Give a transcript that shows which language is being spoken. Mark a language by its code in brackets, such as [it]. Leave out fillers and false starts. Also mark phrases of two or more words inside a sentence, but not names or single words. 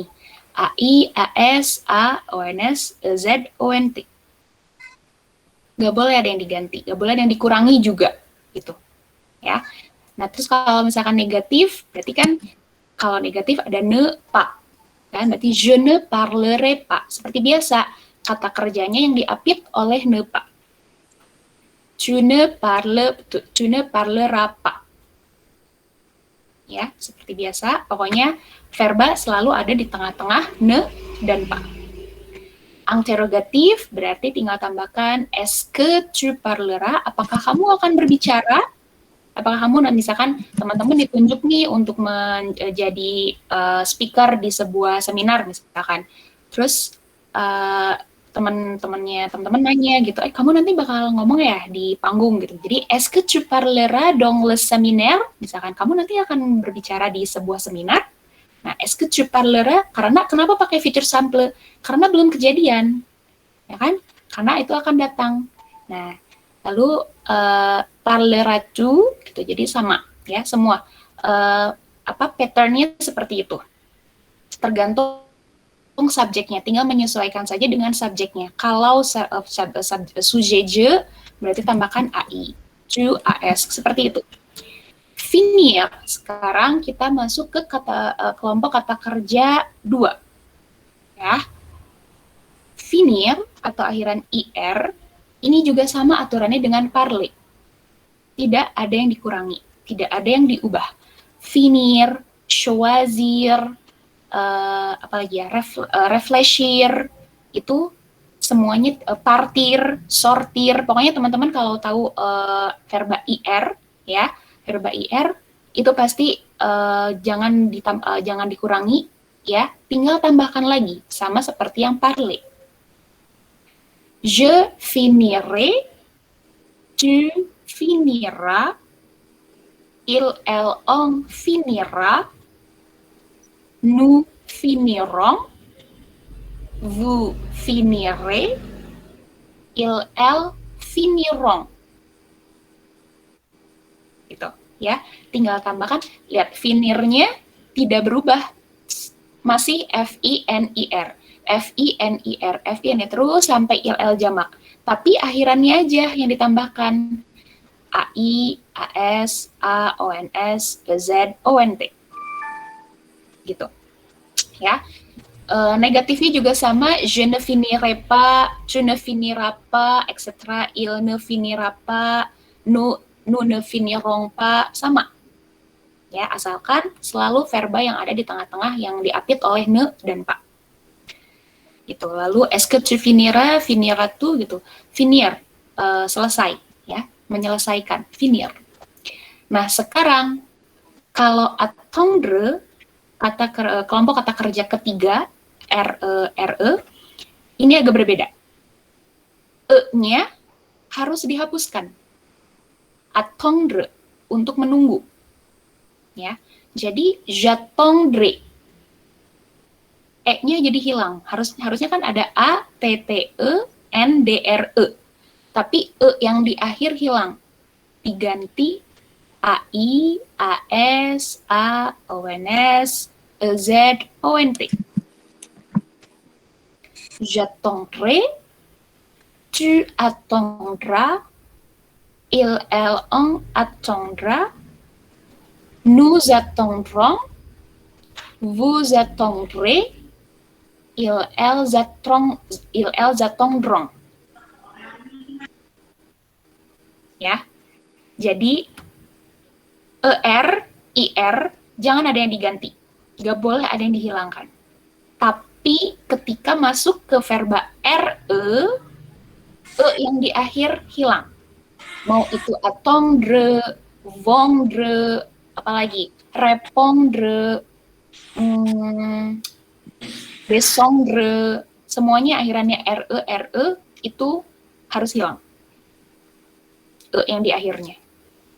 [fr] AI, AS, A, ONS, Z, ONT. [id] Gak boleh ada yang diganti, gak boleh ada yang dikurangi juga, gitu. Ya. Nah, terus kalau misalkan negatif, berarti kan kalau negatif ada ne, pas. Kan? [fr] Berarti je ne parlerai pas. [id] Seperti biasa, kata kerjanya yang diapit oleh [fr] ne pas. Tu ne parleras pas. [id] Ya, seperti biasa, pokoknya verba selalu ada di tengah-tengah ne dan pas. [fr] Interrogatif [id] berarti tinggal tambahkan [fr] est-ce que tu parleras, [id] apakah kamu akan berbicara? Apakah kamu, misalkan teman-teman ditunjuk nih untuk menjadi speaker di sebuah seminar misalkan, terus teman-teman nanya gitu, kamu nanti bakal ngomong ya di panggung gitu. [fr] Jadi est-ce que tu parleras dans le séminaire? [id] Misalkan kamu nanti akan berbicara di sebuah seminar. Nah, [fr] est-ce que tu parleras? [id] Karena kenapa pakai [fr] future simple? [id] Karena belum kejadian, ya kan? Karena itu akan datang. Nah, lalu parleras-tu gitu. Jadi sama ya semua. Patternnya seperti itu. Tergantung subjeknya, tinggal menyesuaikan saja dengan subjeknya. Kalau [fr] sujet je, [id] berarti tambahkan AI, tu, AS, seperti itu. Finir, sekarang kita masuk ke kelompok kata kerja 2. Ya. Finir atau akhiran IR, ini juga sama aturannya dengan parler. Tidak ada yang dikurangi, tidak ada yang diubah. [fr] Finir, choisir, [id] apalagi ya, réfléchir, itu semuanya partir, sortir, pokoknya teman-teman kalau tahu verba IR ya, verba IR itu pasti jangan dikurangi ya, tinggal tambahkan lagi sama seperti yang parler. [fr] Je finirai, tu finiras, il, elle, on finira, nous finirons, vous finirez, il, elle finiront. [id] Gitu, ya. Tinggal tambahkan, lihat finirnya tidak berubah. Masih F-I-N-I-R. F-I-N-I-R. F-I-N terus sampai [fr] il, elle [id] jamak. Tapi akhirannya aja yang ditambahkan. [fr] AI, AS, A, ONS, Z, ONT. [id] Gitu ya. Negatifnya juga sama, [fr] je ne finirai pas, tu ne finiras pas, etc. Il ne finira pas, nous ne finirons pas, [id] sama ya, asalkan selalu verba yang ada di tengah-tengah yang diapit oleh ne dan pas gitu. [fr] Lalu est-ce que tu finiras, finira tu gitu, finir, [id] selesai ya, menyelesaikan, [fr] finir. [id] Nah sekarang kalau attendre, kelompok kata kerja ketiga, RE, ini agak berbeda. E-nya harus dihapuskan. Attendre, untuk menunggu. Ya. Jadi, j'attendrai. E-nya jadi hilang. Harusnya kan ada A, T, T, E, N, D, R, E. Tapi E yang di akhir hilang. Diganti [fr] AI, AS, A, ONS, Z, ONT. J'attendrai, tu attendras, il, elle, on attendra, nous attendrons, vous attendrez, il, elles attendront. [id] Ya, jadi ER, IR, jangan ada yang diganti. Nggak boleh ada yang dihilangkan. Tapi ketika masuk ke verba RE, E yang di akhir hilang. Mau itu [fr] attendre, vendre, [id] apalagi, [fr] répondre, descendre, [id] semuanya akhirannya RE, itu harus hilang. E yang di akhirnya.